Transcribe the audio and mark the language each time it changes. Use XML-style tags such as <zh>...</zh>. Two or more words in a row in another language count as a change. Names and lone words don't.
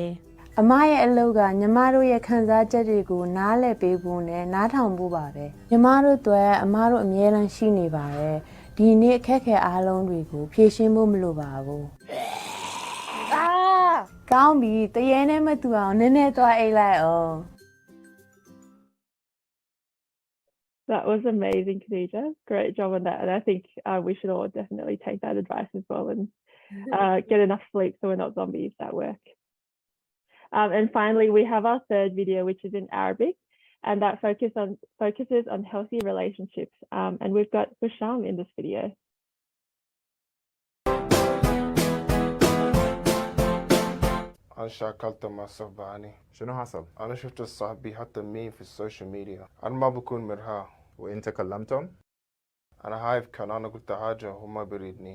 <my>အမရဲ့အလုပ်ကညီမတို့ရဲ့ခံစားချက်တွေကိုနားလည်ပေးဖို့နဲ့နားထောင်ဖို့ပါပဲညီမတို့အတွက်အမတို့အမြဲတမ်းရှိနေပါတယ်ဒီနေ့အခက်အခဲအားလုံးတွေကိုဖြေရှင်းဖို့မလိုပါဘူးကောင်းပြီတရေနဲ့မတူအောင်နည်းနည်းသွားအိတ်လိုက်အောင်</my> <en>That was amazing, Khadija. Great job on that. And I think we should all definitely take that advice as well and get enough sleep so we're not zombies at work. And finally, we have our third video, which is in Arabic, and that focuses on healthy relationships. And we've got Hisham in this video.</en> <ar>أنا شاكلت مع صاحباني شنو حصل؟ أنا شفت صاحبي حتى مين في</ar> <en>social media</en> <ar>أنا ما بكون مرتاح وانت كلمتهم؟ أنا خايف كان أنا قلت حاجة وهو ما بريدني</ar>